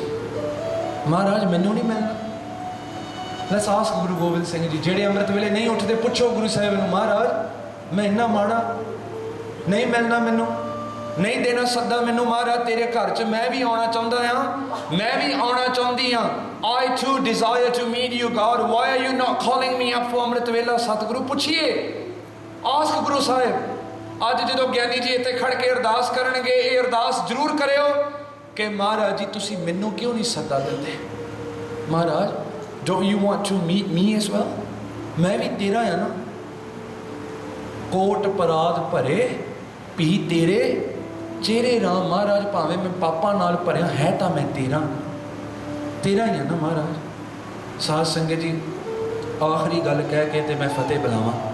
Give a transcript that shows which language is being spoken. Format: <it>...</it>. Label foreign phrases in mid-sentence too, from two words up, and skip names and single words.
<pa>ਮਹਾਰਾਜ ਮੈਨੂੰ ਨਹੀਂ ਮਿਲਣਾ।</pa> <en>let's ask</en> <pa>ਗੁਰੂ ਗੋਬਿੰਦ ਸਿੰਘ ਜੀ, ਜਿਹੜੇ ਅੰਮ੍ਰਿਤ ਵੇਲੇ ਨਹੀਂ ਉੱਠਦੇ, ਪੁੱਛੋ ਗੁਰੂ ਸਾਹਿਬ ਨੂੰ, ਮਹਾਰਾਜ ਮੈਂ ਇੰਨਾ ਮਾੜਾ, ਨਹੀਂ ਮਿਲਣਾ ਮੈਨੂੰ, ਨਹੀਂ ਦੇਣਾ ਸੱਦਾ ਮੈਨੂੰ। ਮਹਾਰਾਜ ਤੇਰੇ ਘਰ 'ਚ ਮੈਂ ਵੀ ਆਉਣਾ ਚਾਹੁੰਦਾ ਹਾਂ, ਮੈਂ ਵੀ ਆਉਣਾ ਚਾਹੁੰਦੀ ਹਾਂ।</pa> <en>I too desire to meet you, God. Why are you not calling me up for</en> <pa>ਅੰਮ੍ਰਿਤ ਵੇਲਾ? ਸਤਿਗੁਰੂ ਪੁੱਛੀਏ, ਆਸਕ ਗੁਰੂ ਸਾਹਿਬ। ਅੱਜ ਜਦੋਂ ਗਿਆਨੀ ਜੀ ਇੱਥੇ ਖੜ ਕੇ ਅਰਦਾਸ ਕਰਨਗੇ, ਇਹ ਅਰਦਾਸ ਜ਼ਰੂਰ ਕਰਿਓ ਕਿ ਮਹਾਰਾਜ ਜੀ ਤੁਸੀਂ ਮੈਨੂੰ ਕਿਉਂ ਨਹੀਂ ਸੱਦਾ ਦਿੰਦੇ? ਮਹਾਰਾਜ,</pa> <en>don't you want to meet me as well?</en> <pa>ਮੈਂ ਵੀ ਤੇਰਾ ਆ ਨਾ। ਕੋਟ ਪਰਾਧ ਭਰੇ ਵੀ ਤੇਰੇ ਚਿਹਰੇ ਰਾਮ। ਮਹਾਰਾਜ ਭਾਵੇਂ ਮੈਂ ਪਾਪਾਂ ਨਾਲ ਭਰਿਆ ਹੈ ਤਾਂ ਮੈਂ ਤੇਰਾ ਹੀ ਆ ਨਾ ਮਹਾਰਾਜ। ਸਾਧ ਸੰਗਤ ਜੀ, ਆਖਰੀ ਗੱਲ ਕਹਿ ਕੇ ਤੇ ਮੈਂ ਫਤਿਹ ਬੁਲਾਵਾਂ।</pa>